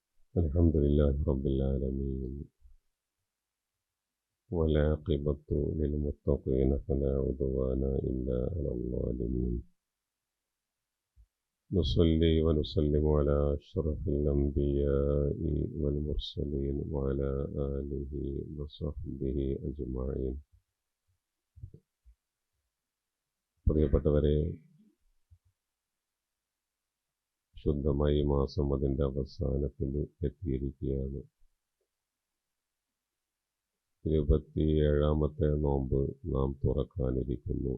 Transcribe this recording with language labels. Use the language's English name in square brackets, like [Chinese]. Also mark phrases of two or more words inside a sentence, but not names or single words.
[Arabic] الحمد لله رب العالمين والعاقبة للمتقين فلا عدوان إلا على الظالمين. نصلي ونسلم على أشرف الأنبياء والمرسلين وعلى آله وصحبه أجمعين. [Malayalam] പ്രിയപ്പെട്ടവരെ, ശുദ്ധമായി മാസം അതിൻ്റെ അവസാനത്തിൽ എത്തിയിരിക്കുകയാണ്. 27ാമത്തെ നോമ്പ് നാം തുറക്കാനിരിക്കുന്നു.